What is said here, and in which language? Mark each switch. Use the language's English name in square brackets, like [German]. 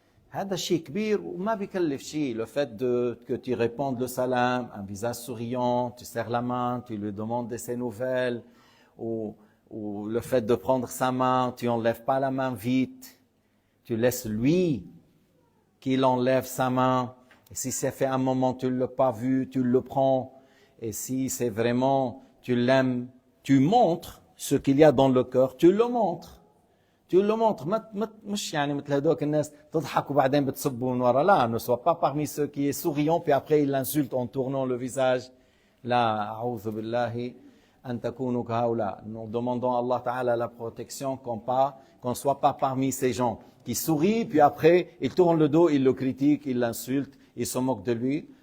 [Arabic] هذا شيء كبير وما بيكلف شيء. [French] Le fait que tu répondes le salam, un visage souriant, tu serres la main, tu lui demandes de ses nouvelles, ou le fait de prendre sa main, tu enlèves pas la main vite, tu laisses lui qu'il enlève sa main. Et si ça fait un moment tu ne l'as pas vu, tu le prends. Et si c'est vraiment, tu l'aimes, tu montres ce qu'il y a dans le cœur, tu le montres. Tu le montres. [Arabic] مش يعني مثل هدوك الناس تضحك وبعدين بتصبوا من ورا. [French] Là, ne sois pas parmi ceux qui est souriant puis après il l'insulte en tournant le visage. [Arabic] Là, أعوذ بالله أن تكونوا كهؤلاء. [French] Nous demandons à Allah Ta'ala la protection qu'on soit pas parmi ces gens qui sourient puis après ils tournent le dos, ils le critiquent, ils l'insultent, ils se moquent de lui.